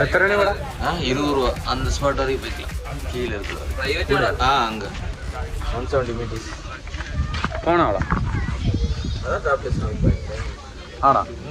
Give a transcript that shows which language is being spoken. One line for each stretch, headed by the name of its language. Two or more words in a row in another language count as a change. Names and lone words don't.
Malayalam: എത്ര രൂപ?
Tamil: 20 ரூபா. அந்த ஸ்பாட் வரைக்கும் போய்க்கலாம். கீழே இருக்குது. அங்க 170 மீட்டர்ஸ்
Malayalam: പോണോ അവിടെ?
Tamil: அதான்
English: top test
Malayalam: ആടാ.